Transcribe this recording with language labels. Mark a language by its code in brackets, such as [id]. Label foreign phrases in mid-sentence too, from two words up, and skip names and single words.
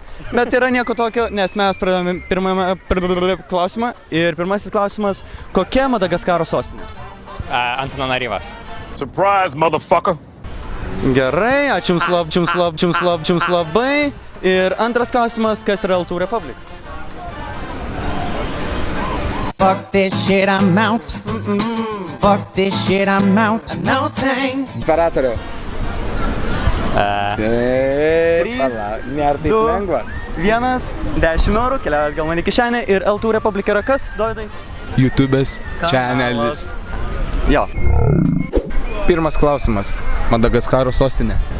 [lt] Bet yra nieko tokio, nes mes pradėjome pirmąjį klausimą. Ir pirmasis klausimas, kokia Madagaskaro sostinė? Antananaryvas. [en] Surprise, motherfucker! [lt] Gerai, ačiū jums labai. Ir antras klausimas, kas yra L2 Republic? [en] Fuck this shit, I'm out. Fuck this shit, I'm out. No thanks. [lt] Imperatoriau. 3, Nėra taip 2, lengva. 1, 10 eurų, keliaujat gal man į kišenę. Ir L2 Republic yra kas, Dovydai? YouTube'as channelis. Jo. Pirmas klausimas. Madagaskaro sostinė.